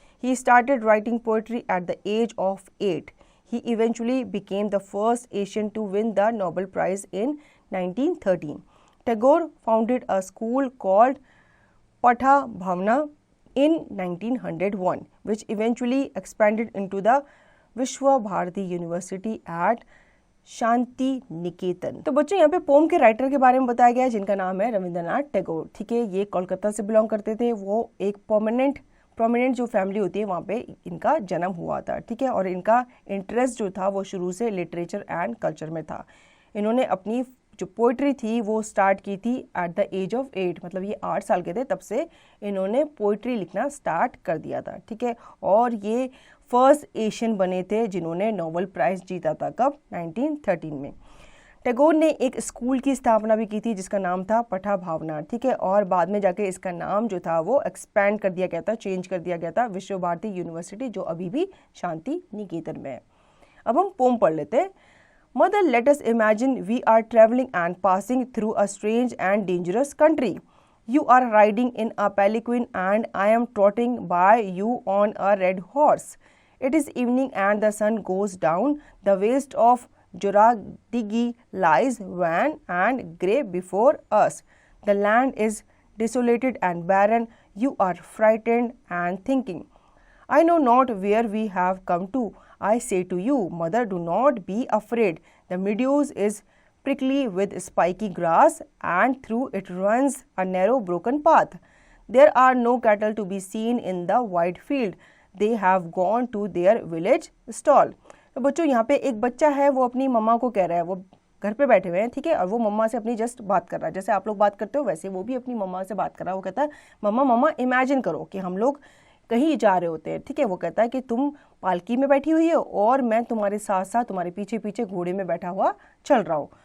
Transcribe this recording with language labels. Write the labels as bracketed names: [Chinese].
[English] He started writing poetry at the age of 8. He eventually became the first Asian to win the Nobel Prize in 1913. Tagore founded a school called Patha Bhavana in 1901, which eventually expanded into the Vishwa Bharati University at Shantiniketan. [Hindi] तो बच्चों यहाँ पे pome के writer के बारे में बताया गया है जिनका नाम है रविंद्रनाथ टैगोर। ठीक है, ये कोलकाता से बिलोंग करते थे। वो एक प्रोमिनेंट जो फैमिली होती है वहाँ पे इनका जन्म हुआ था। ठीक है, और इनका इंटरेस्ट जो था वो शुरू से लिटरेचर एंड कल्चर में था। इन्होंने अपनी जो पोइट्री थी वो स्टार्ट की थी [English] at the age of 8, [Hindi] मतलब ये 8 साल के थे तब से इन्होंने पोइट्री लिखना स्टार्ट कर दिया था। ठीक है, और ये फर्स्ट एशियन बने थे जिन्होंने नोबेल प्राइज़ जीता था। कब? 1913 में। टैगोर ने एक स्कूल की स्थापना भी की थी जिसका नाम था पठा भावना। ठीक है, और बाद में जाके इसका नाम जो था वो एक्सपैंड कर दिया गया था, चेंज कर दिया गया था, विश्व भारती यूनिवर्सिटी, जो अभी भी शांति निकेतन में है। अब हम पोम पढ़ लेते हैं। [English] Mother, let us imagine we are traveling and passing through a strange and dangerous country. You are riding in a palanquin and I am trotting by you on a red horse. It is evening and the sun goes down. The waste of Joradigi lies wan and grey before us. The land is desolated and barren. You are frightened and thinking, I know not where we have come to. I say to you, mother, do not be afraid. The meadows is prickly with spiky grass, and through it runs a narrow broken path. There are no cattle to be seen in the wide field. They have gone to their village stall. [Hindi] तो बच्चों यहाँ पे एक बच्चा है, वो अपनी मम्मा को कह रहा है, वो घर पे बैठे हुए हैं। ठीक है, और वो मम्मा से अपनी जस्ट बात कर रहा है, जैसे आप लोग बात करते हो वैसे वो भी अपनी मम्मा से बात कर रहा है। वो कहता है, मम्मा इमेजिन करो कि हम लोग कहीं जा रहे होते हैं। ठीक है, वो कहता है कि तुम पालकी में बैठी हुई हो और मैं तुम्हारे साथ साथ तुम्हारे पीछे पीछे घोड़े में बैठा हुआ चल रहा हूँ।